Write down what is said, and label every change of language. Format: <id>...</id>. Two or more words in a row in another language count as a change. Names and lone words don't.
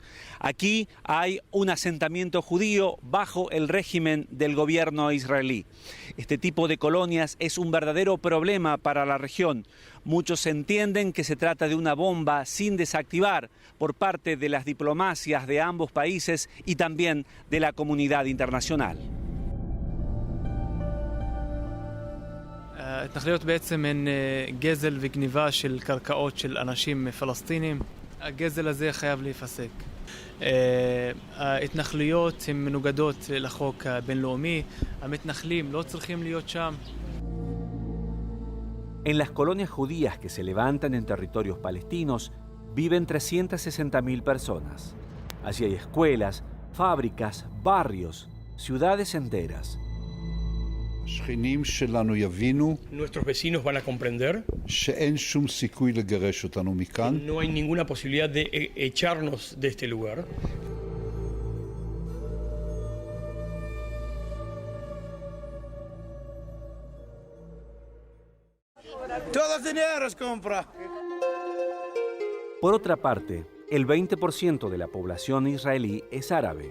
<es>Aquí hay un asentamiento judío bajo el régimen del gobierno israelí. Este tipo de colonias es un verdadero problema para la región. Muchos entienden que se trata de una bomba sin desactivar por parte de las diplomacias de ambos países y también de la comunidad internacional.</es> <he>ההתנחלויות בעצם הן גזל וגניבה של קרקעות של אנשים פלסטינים. הגזל הזה חייב להיפסק. ההתנחלויות הן מנוגדות לחוק הבינלאומי. המתנחלים לא צריכים להיות שם.</he> <es>En las colonias judías que se levantan en territorios palestinos viven 360.000 personas. Allí hay escuelas, fábricas, barrios, ciudades enteras. Nuestros vecinos van a comprender</es> <he>שאין שום סיכוי לגרש אותנו מכאן.</he> <es>no hay ninguna posibilidad de echarnos de este lugar. Todos dineros compra. Por otra parte, el 20% de la población israelí es árabe.</es>